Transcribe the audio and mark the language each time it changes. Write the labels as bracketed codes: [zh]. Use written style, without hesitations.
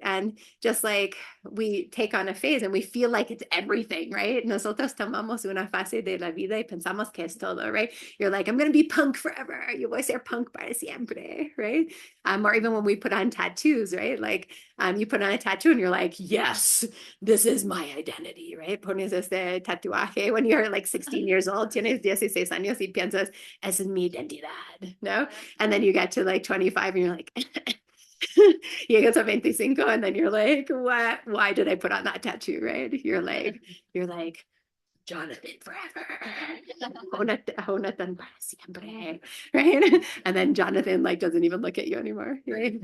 [en] And just like we take on a phase and we feel like it's everything, right? [es] Nosotros tomamos una fase de la vida y pensamos que es todo, right? [en] You're like, I'm going to be punk forever. [es] Yo voy a ser punk para siempre, [en] right? Or even when we put on tattoos, right? Like you put on a tattoo and you're like, yes, this is my identity, right? [es] Pones este tatuaje [en] when you're like 16 years old, [es] tienes 16 años y piensas, esa es mi identidad, ¿no? [en] And then you get to like 25 and you're like, you get to 25 and then you're like, what? Why did I put on that tattoo, right? You're like, Jonathan forever. [es] Jonathan para siempre. [en] Right? And then Jonathan like doesn't even look at you anymore. Right?